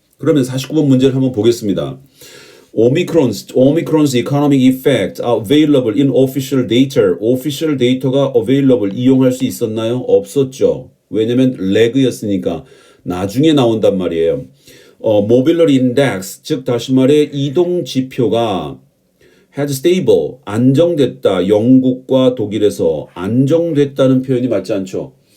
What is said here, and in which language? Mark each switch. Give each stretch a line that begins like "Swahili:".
Korean: 그러면 49번 문제를 한번 보겠습니다.
English: Omicron's economic effect are available in official data.
Korean: official 데이터가 available, 이용할 수 있었나요? 없었죠. 왜냐면 leg였으니까 나중에 나온단 말이에요. mobility index, 즉 다시 말해 이동 지표가
English: had stable,
Korean: 안정됐다. 영국과 독일에서 안정됐다는 표현이 맞지 않죠.